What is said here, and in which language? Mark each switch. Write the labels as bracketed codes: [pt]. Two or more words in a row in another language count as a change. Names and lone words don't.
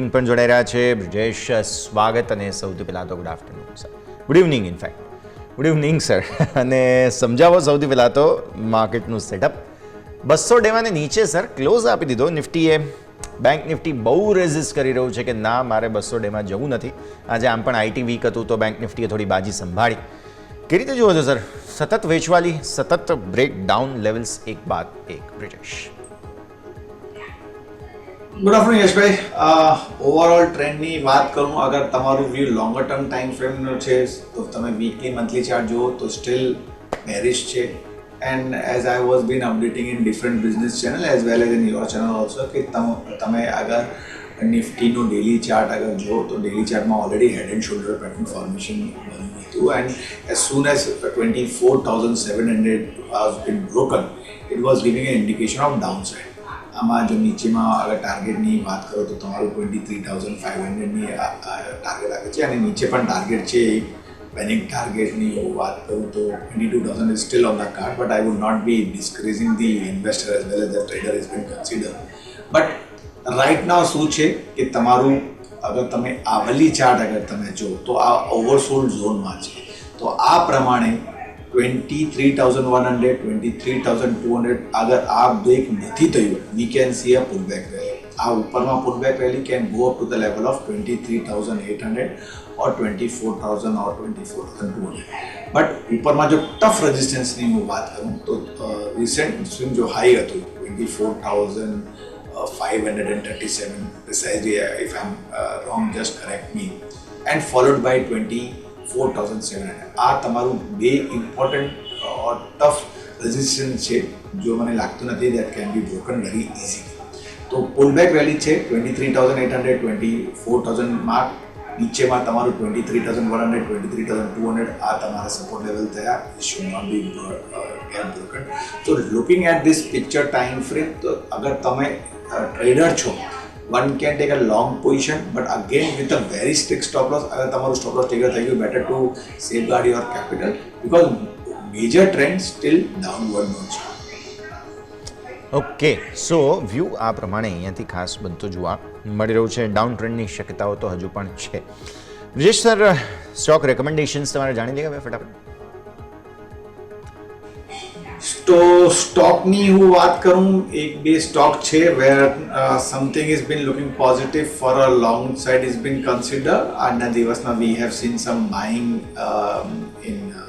[gu] પણ જોડાઈ રહ્યા છે બ્રિજેશ સ્વાગત અને સૌથી પહેલાં તો [en] good afternoon sir good evening in fact good evening sir [gu] અને સમજાવો સૌથી પહેલાં તો માર્કેટનું સેટઅપ 200 ડેવાને નીચે સર ક્લોઝ આપી દીધો નિફ્ટીએ બેંક નિફ્ટી બહુ રેઝિસ્ટ કરી રહ્યું છે કે ના મારે 200 ડેમાં જવું નથી આજે આમ પણ [en] IT weak [gu] હતું તો બેંક નિફ્ટીએ થોડી બાજી સંભાળી કેવી રીતે જુઓ છો સર સતત વેચવાલી સતત [en] break down levels [gu] એક બાદ એક બ્રિજેશ [en] good afternoon [gu] યશભાઈ [en] overall trend [gu] વાત કરું અગર તમારું વ્યૂ [en] longer term time frame [gu] છે તો તમે [en] weekly monthly chart [gu] જુઓ તો [en] still bearish [gu] છે [en] and as I was been updating in different business channel as well as in your channel also [gu] કે તમે અગર નિફ્ટીનો [en] daily chart [gu] અગર જુઓ તો [en] daily chart already head and shoulder pattern formation [gu] બન્યું હતું [en] and as soon as 24,700 has been broken it was giving an indication of downside [gu] આમાં જો નીચેમાં અગર ટાર્ગેટની વાત કરો તો તમારું 23,500ની ટાર્ગેટ આવે છે અને નીચે પણ ટાર્ગેટ છે [en] panic target [gu] વાત કરું તો [en] 22,000 is still on the card but I would not be discouraging the investor as well as the trader has been considered but right now [gu] શું છે કે તમારું અગર તમે આવલી ચાર્ટ અગર તમે જો તો આ [en] oversold zone [gu] છે તો આ પ્રમાણે 23,100 23,200 અગર આ બ્રેક નથી થયું [en] we can see a pullback rally [gu] આ ઉપરમાં [en] pullback rally can go up to the level of 23,800 or 24,000 or 24,200 [gu] બટ ઉપરમાં જો [en] tough resistance [gu] હું વાત કરું તો [en] recent swing [gu] જો હાઈ હતું [en] 24,537 precisely if I'm wrong just correct me and followed by 24,700 [gu] આ તમારું બે ઇમ્પોર્ટન્ટ [en] or tough resistance [gu] છે જો મને લાગતું નથી [en] that can be broken very easily [gu] તો પુલબેક રેલી છે 23,800 24,000 માર્ક નીચેમાં તમારું 23,100 23,200 આ તમારા સપોર્ટ લેવલ થયા [en] it should not be get broken so looking at this picture time frame [gu] તો અગર તમે ટ્રેડર છો [en] one can take a long position but again with a very strict stop loss [gu] અગર તમારું [en] stop loss trigger [gu] થઈ ગયું [en] better to safeguard your capital because major trend still downward [gu] નો છે [en] okay so view [gu] આ પ્રમાણે અહીંયાથી ખાસ બનતો જોવા મળી રહ્યું છે [en] down trend [gu] શક્યતાઓ તો હજુ પણ છે બ્રિજેશ સર [en] stock recommendations [gu] તમારે જાણી લેવા ફટાફટ તો સ્ટોકની હું વાત કરું એક બે સ્ટોક છે [en] where something is been looking positive for a long side is been consider [gu] આજના દિવસમાં [en] we have seen some buying in